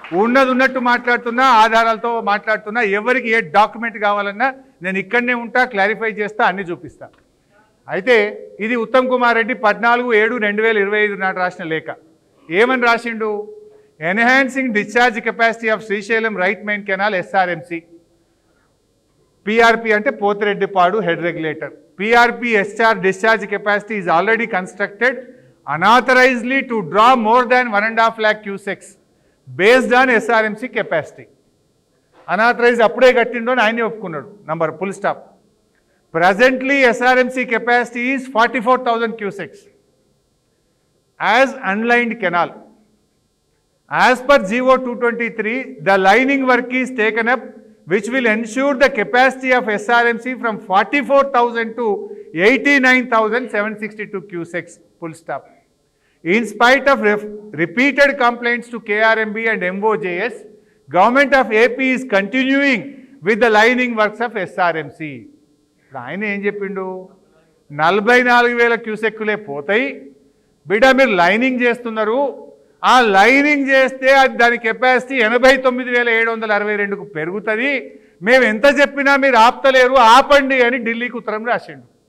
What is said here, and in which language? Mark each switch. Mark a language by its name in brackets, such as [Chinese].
[Telugu] ఉన్నది ఉన్నట్టు మాట్లాడుతున్నా, ఆధారాలతో మాట్లాడుతున్నా. ఎవరికి ఏ డాక్యుమెంట్ కావాలన్నా నేను ఇక్కడనే ఉంటా, క్లారిఫై చేస్తా, అన్నీ చూపిస్తా. అయితే ఇది ఉత్తమ్ కుమార్ రెడ్డి 14/7/2025 నాడు రాసిన లేఖ. ఏమని రాసిండు? [English] Enhancing discharge capacity of Srisailam right main canal SRMC. [Telugu] PRP అంటే Pothireddypadu head regulator. [English] PRP discharge capacity is already constructed unauthorizedly to draw more than 1.5 lakh cusecs based on SRMC capacity. [Telugu] Unauthorized అప్పుడే కట్టిండో అని ఆయనే ఒప్పుకున్నాడు. [English] Number full stop. Presently SRMC capacity is 44,000 cusecs as unlined canal. As per GO 223, the lining work is taken up which will ensure the capacity of SRMC from 44,000 to 89,762 cusecs, full stop. In spite of repeated complaints to KRMB and MOJS, Government of AP is continuing with the lining works of SRMC. [Telugu] ఆయన ఏం చెప్పిండు? 44,000 క్యూసెక్కులే పోతాయి బిడ్డ, మీరు lining చేస్తున్నారు. ఆ lining చేస్తే అది దాని కెపాసిటీ 89,762కు పెరుగుతుంది. మేము ఎంత చెప్పినా మీరు ఆపుతలేరు, ఆపండి అని ఢిల్లీకి ఉత్తరం రాసిండు.